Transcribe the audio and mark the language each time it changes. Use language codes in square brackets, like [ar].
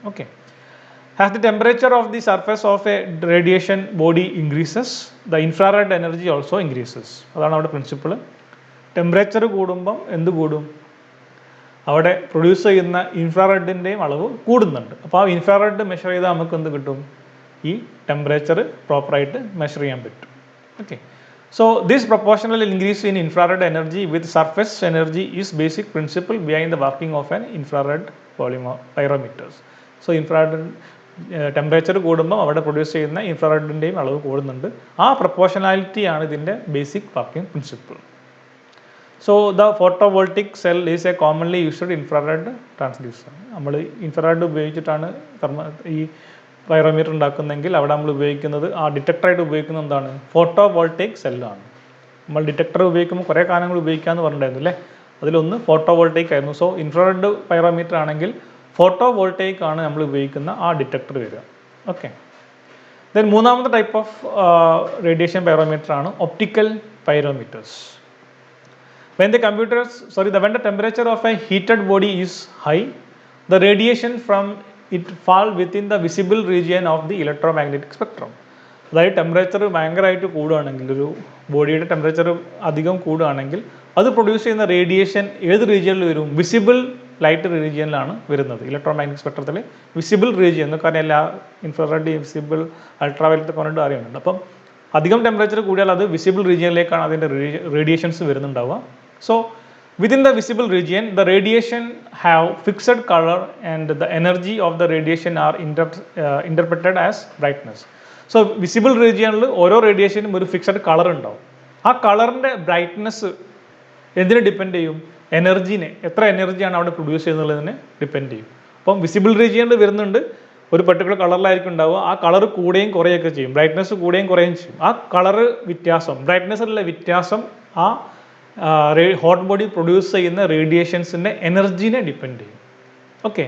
[en] Okay, as the temperature of the surface of a radiation body increases, the infrared energy also increases. [ml] അതാണ് അവിടെ principle. Temperature കൂടുമ്പം എന്ത് കൂടും, അവിടെ produce ചെയ്യുന്ന ഇൻഫ്രാറെഡിൻ്റെയും അളവ് കൂടുന്നുണ്ട്. അപ്പോൾ ആ ഇൻഫ്രാറെഡ് മെഷർ ചെയ്താൽ നമുക്ക് എന്ത് കിട്ടും, ഈ ടെമ്പറേച്ചർ പ്രോപ്പറായിട്ട് മെഷർ ചെയ്യാൻ പറ്റും. Okay, [en] So this proportional increase in infrared energy with surface energy is basic principle behind the working of an infrared pyrometers. [ml] So infrared temperature കൂടുമ്പോൾ അവിടെ പ്രൊഡ്യൂസ് ചെയ്യുന്ന ഇൻഫ്രാറെഡിൻ്റെയും അളവ് കൂടുന്നുണ്ട്. ആ പ്രൊപ്പോർഷണാലിറ്റി ആണ് ഇതിൻ്റെ basic working principle. [en] So the photovoltaic cell is a commonly used infrared transducer. [ml] നമ്മൾ infrared ഉപയോഗിച്ചിട്ടാണ് ഈ പൈറോമീറ്റർ ഉണ്ടാക്കുന്നതെങ്കിൽ അവിടെ നമ്മൾ ഉപയോഗിക്കുന്നത് ആ ഡിറ്റക്ടറായിട്ട് ഉപയോഗിക്കുന്നത് എന്താണ്? ഫോട്ടോവോൾട്ടിക് സെല്ലാണ്. നമ്മൾ ഡിറ്റക്ടർ ഉപയോഗിക്കുമ്പോൾ കുറേ കാര്യങ്ങൾ ഉപയോഗിക്കാമെന്ന് പറഞ്ഞിട്ടുണ്ടായിരുന്നു അല്ലേ? അതിലൊന്ന് ഫോട്ടോവോൾട്ടിക് ആയിരുന്നു. സോ ഇൻഫ്രാറെഡ് പൈറോമീറ്റർ ആണെങ്കിൽ ഫോട്ടോവോൾട്ടിക് ആണ് നമ്മൾ ഉപയോഗിക്കുന്ന ആ ഡിറ്റക്ടർ വരിക. ഓക്കെ. ദെൻ മൂന്നാമത്തെ ടൈപ്പ് ഓഫ് റേഡിയേഷൻ പൈറോമീറ്റർ ആണ് optical പൈറോമീറ്റേഴ്സ്. [en] When the temperature of a heated body is high, the radiation from it fall within the visible region of the electromagnetic spectrum. [ml] അതായത് temperature ഭയങ്കരമായിട്ട് കൂടുകയാണെങ്കിൽ, ഒരു ബോഡിയുടെ temperature അധികം കൂടുകയാണെങ്കിൽ അത് produce ചെയ്യുന്ന radiation ഏത് റീജിയനിൽ വരും? വിസിബിൾ ലൈറ്റ് റീജിയനിലാണ് വരുന്നത്. ഇലക്ട്രോമാഗ്നറ്റിക് സ്പെക്ട്രത്തിൽ വിസിബിൾ റീജിയൻ എന്ന് പറഞ്ഞാൽ എല്ലാ ഇൻഫ്രാറെഡ്, വിസിബിൾ, അൾട്രാവയലറ്റ് പറഞ്ഞിട്ട് അറിയുന്നുണ്ട്. അപ്പം അധികം ടെമ്പറേച്ചർ കൂടിയാൽ അത് വിസിബിൾ റീജിയനിലേക്കാണ് അതിൻ്റെ radiations വരുന്നുണ്ടാവുക. [en] So within the visible region, the radiation have fixed color and the energy of the radiation are interpreted as brightness. [ml] So visible regionിൽ ഓരോ റേഡിയേഷനും ഒരു ഫിക്സഡ് കളർ ഉണ്ടാവും. ആ കളറിൻ്റെ ബ്രൈറ്റ്നെസ് എന്തിനെ ഡിപ്പെൻഡ് ചെയ്യും? എനർജീനെ, എത്ര എനർജിയാണ് അവിടെ പ്രൊഡ്യൂസ് ചെയ്യുന്നതിനെ ഡിപ്പെൻഡ് ചെയ്യും. അപ്പം വിസിബിൾ റീജിയനിൽ വരുന്നുണ്ട്, ഒരു പെർട്ടിക്കുലർ കളറിലായിരിക്കും ഉണ്ടാവുക. ആ കളർ കൂടുകയും കുറയുകയൊക്കെ ചെയ്യും, ബ്രൈറ്റ്നെസ് കൂടുകയും കുറയുകയും ചെയ്യും. ആ കളറ് വ്യത്യാസം, ബ്രൈറ്റ്നെസ്സിലുള്ള വ്യത്യാസം ആ ഹോട്ട് ബോഡി പ്രൊഡ്യൂസ് ചെയ്യുന്ന റേഡിയേഷൻസിൻ്റെ എനർജീനെ ഡിപ്പെൻഡ് ചെയ്യും. ഓക്കെ.